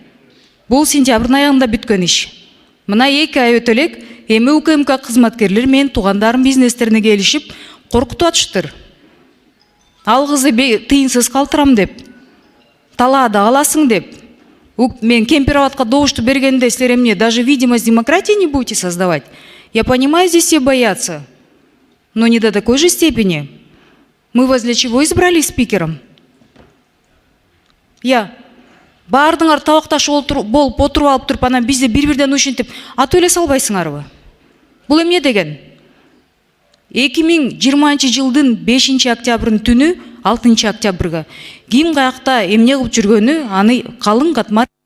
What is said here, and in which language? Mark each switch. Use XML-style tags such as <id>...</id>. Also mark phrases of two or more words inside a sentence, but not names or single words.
<ky>Бул сентябрдын аягында бүткөн иш. Мына 2 ай өтө элек, эми УКМК кызматкерлери менин туугандарым бизнестерине келишип, коркутуп атыштыр. Ал кызды тыйынсыз калтырам деп, талаада каласың деп. Мен Кемпирабадка добушту бергенде силер эмне</ky> <ru>даже видимость демократии не будете создавать? Я понимаю, здесь все боятся, но не до такой же степени. Мы вас для чего избрали спикером?</ru> <ky>Бардыңар табакташ болуп отуруп алып туруп, анан бизди бир-бирден ушинтип атып эле салбайсыңарбы? Бул эмне деген? 2020 жылдын 5 октябрын түнү 6 октябрга ким каякта эмне кылып жүргөнү аны калың катмар.</ky>